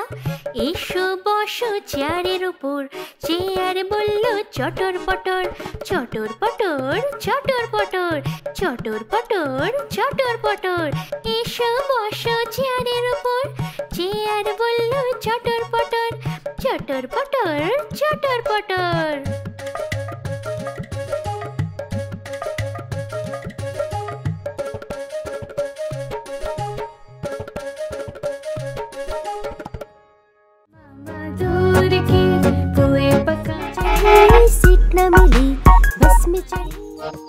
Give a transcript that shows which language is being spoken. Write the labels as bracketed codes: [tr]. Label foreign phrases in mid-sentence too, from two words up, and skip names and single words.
[bn] এসো বসো চেয়ারের উপর, চেয়ার বলল চটর পটর, চটর পটর চটর পটর, চটর পটর চটর পটর। এসো বসো চেয়ারের উপর, চেয়ার বলল চটর পটর, চটর পটর চটর পটর। [hi] दूर की कोई पका सीट न मिली बस में चढ़ी।